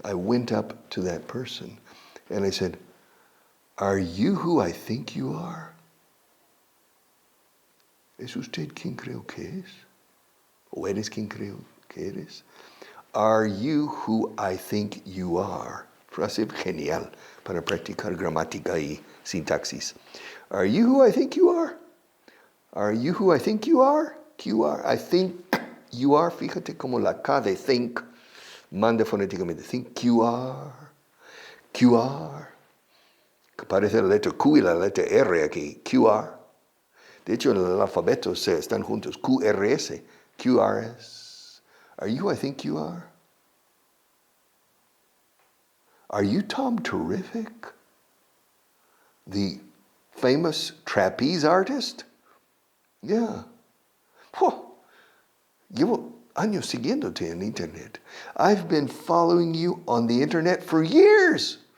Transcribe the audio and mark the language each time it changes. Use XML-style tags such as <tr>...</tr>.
<en>I went up to that person, and I said, "Are you who I think you are?</en> <es>¿Es usted quien creo que es? ¿O eres quien creo que eres?</es> <en>Are you who I think you are?"</en> <es>Frase genial para practicar gramática y sintaxis.</es> <en>Are you who I think you are? Are you who I think you are?</en> <es>QR.</es> <en>I think you are.</en> <es>Fíjate como la K de think manda fonéticamente. Think QR. QR. Que parece la letra Q y la letra R aquí. QR. De hecho, en el alfabeto se están juntos. QRS. QRS.</es> <en>Are you who I think you are? Are you Tom Terrific? The famous trapeze artist? Yeah.</en> <es>Llevo años siguiéndote en internet.</es> <en>I've been following you on the internet for years.</en>